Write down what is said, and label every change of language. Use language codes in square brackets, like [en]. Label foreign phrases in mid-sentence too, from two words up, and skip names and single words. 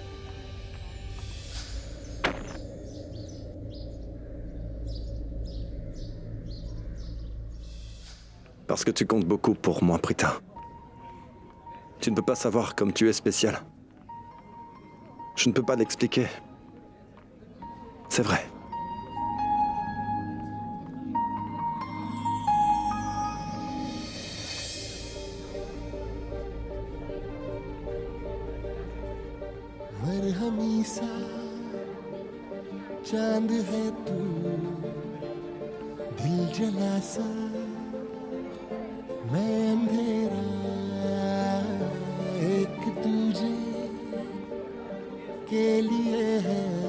[fr] Parce que tu comptes beaucoup pour moi, Prita. Tu ne peux pas savoir comme tu es spécial. Je ne peux pas l'expliquer. C'est vrai. [hi] मरहमी सा चांद है तू दिल जला सा मैं अंधेरा एक तुझे के लिए है